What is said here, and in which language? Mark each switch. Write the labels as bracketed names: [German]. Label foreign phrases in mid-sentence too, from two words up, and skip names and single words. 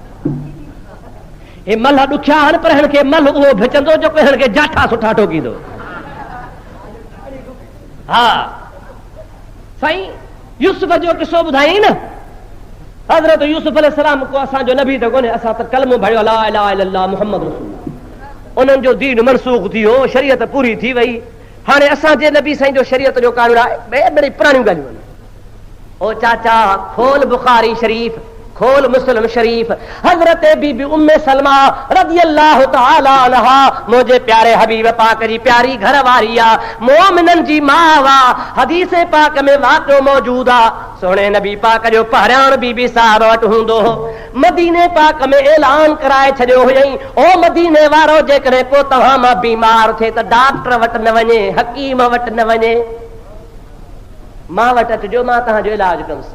[Sindhi] हे मल ॾुखिया आहिनि, पर हिन खे मल उहो भिचंदो जो हिन खे जाठा सुठा ठोकींदो। हा साईं, यूसुफ जो किस्सो ॿुधाई न। हज़रत यूसुफ अलैहिस्सलाम को असांजो नबी त कोन्हे, असां त कलमो भरियो [Arabic] لا إله إلا الله محمد رسول الله. [Sindhi] उन्हनि जो दीन मनसूख थी वियो, शरीयत पूरी थी वई। हाणे असांजे नबी साईं जो शरीयत जो कानून आहे, बड़ी पुराणियूं ॻाल्हियूं आहिनि। ओ चाचा खोल बुखारी शरीफ़, खोल मुस्लिम शरीफ। हजरत बीबी उम्मे सलमा [Arabic] رضي الله تعالى عنها [Sindhi] मुझे प्यारे हबीब पाक जी प्यारी घर वारी आ, मोमिनन जी मां वा। हदीस पाक में वाक़ियो मौजूद आ, सोने नबी पाक जो पहरियाण बीबी साहब वटि हूंदो हो। मदीने पाक में ऐलान कराए छॾियो हुयईं, ओ मदीने वारो जेकॾहिं को तव्हां मां बीमार थिए त डॉक्टर वटि न वञे, हकीम वटि न वञे, मां वटि अचिजो, मां तव्हांजो इलाज कंदुसि।